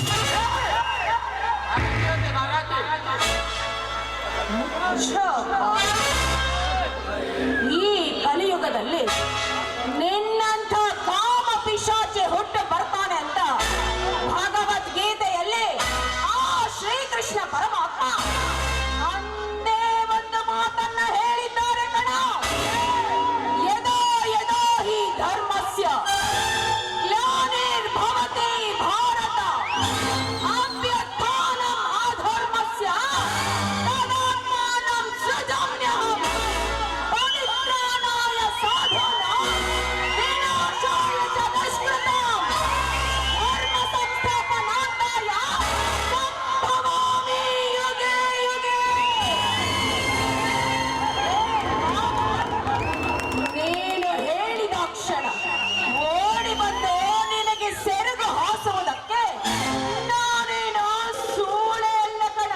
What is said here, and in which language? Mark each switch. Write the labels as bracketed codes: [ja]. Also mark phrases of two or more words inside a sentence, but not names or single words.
[kn] ಈ ಕಲಿಯುಗದಲ್ಲಿ ನಿನ್ನಂಥ ಕಾಮ ಪಿಶಾಚಿ ಹುಟ್ಟು ಬರ್ತಾನೆ ಅಂತ ಭಗವದ್ಗೀತೆಯಲ್ಲಿ ಆ ಶ್ರೀಕೃಷ್ಣ ಪರಮಾತ್ಮ ಒಂದೇ ಒಂದು ಮಾತನ್ನ ಹೇಳಿದ್ದಾರೆ ಕಣ. [sa] ಯದೋ ಯದೋ ಹಿ ಧರ್ಮಸ್ಯ ಗ್ಲಾನಿರ್ಭವತಿ ಭಾರತ ಅಭ್ಯುತ್ಥಾನಂ ಅಧರ್ಮಸ್ಯ ತದಾತ್ಮಾನಂ ಸೃಜಮ್ಯಹಂ ಪವಿತ್ರಾಣಾಯ ಸಾಧೂನಾಂ ವಿನಾಶಾಯ ಚ ದುಷ್ಕೃತಾಂ ಧರ್ಮ ಸಂಸ್ಥಾಪನಾರ್ಥಾಯ ಸಂಭವಾಮಿ ಯುಗೆ ಯುಗೆ. [kn] ನೀನು ಹೇಳಿದ ಕ್ಷಣ ಓಡಿ ಬಂದು ನಿನಗೆ ಸೆರಗು ಹಾಸುವುದಕ್ಕೆ ನಾನೇನು ಸೂಳೆ ಅಲ್ಲ ಕಣ.